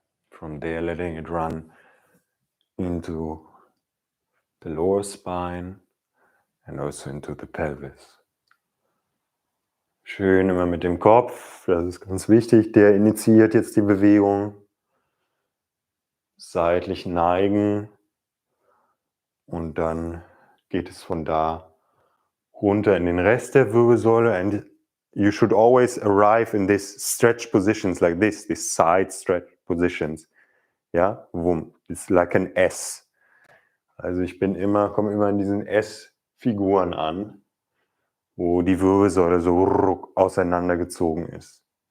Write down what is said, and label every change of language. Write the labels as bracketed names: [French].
[English] From there, letting it run into the lower spine and also into the pelvis. [German] Schön immer mit dem Kopf, das ist ganz wichtig, der initiiert jetzt die Bewegung. Seitlich neigen und dann geht es von da runter in den Rest der Wirbelsäule. [English] And you should always arrive in these stretch positions like this, these side stretch positions. Ja, it's like an S. [German] Also ich komme immer in diesen S-Figuren an, wo die Wirbelsäule so auseinandergezogen ist.